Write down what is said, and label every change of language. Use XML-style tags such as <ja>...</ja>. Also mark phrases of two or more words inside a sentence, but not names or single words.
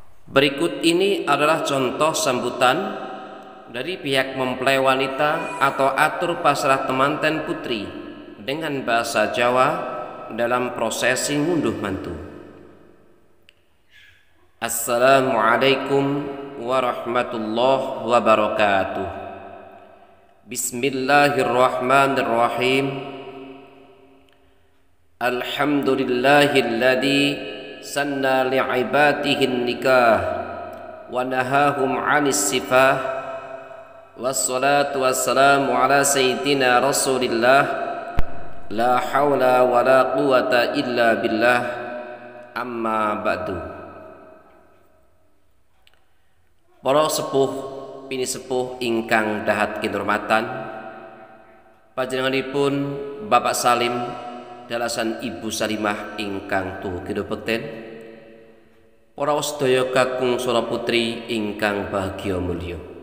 <id>Berikut ini adalah contoh sambutan dari pihak mempelai wanita atau</id> <jv>atur pasrah temanten putri</jv> <id>dengan bahasa Jawa dalam prosesi</id> <jv>ngunduh mantu.</jv> <ar>السلام عليكم ورحمة الله وبركاته. بسم الله الرحمن الرحيم. الحمد لله الذي سن لعباده النكاح ونهاهم عن السفاح. والصلاة والسلام على سيدنا رسول الله لا حول ولا قوة إلا بالله. أما بعد.</ar> <jv>Para sepuh pini sepuh ingkang dahat kinurmatan, panjenenganipun Bapak Salim dalasan Ibu Salimah ingkang tuhu kidul bekten, para sedaya kakung sora putri ingkang bahagia mulya.</jv>